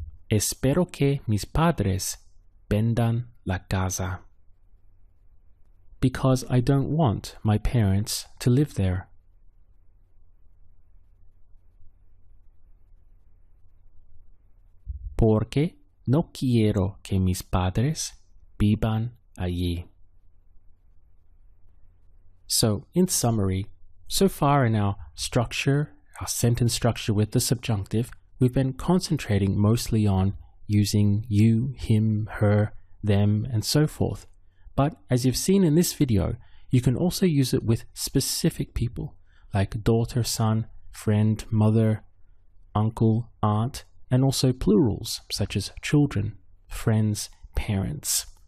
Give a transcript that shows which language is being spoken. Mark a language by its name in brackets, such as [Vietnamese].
[Spanish] Espero que mis padres vendan la casa. [English] Because I don't want my parents to live there. [Spanish] Porque no quiero que mis padres vivan allí. [English] So, in summary, so far in our sentence structure with the subjunctive, we've been concentrating mostly on using you, him, her, them, and so forth. But as you've seen in this video, you can also use it with specific people, like daughter, son, friend, mother, uncle, aunt, and also plurals, such as children, friends, parents.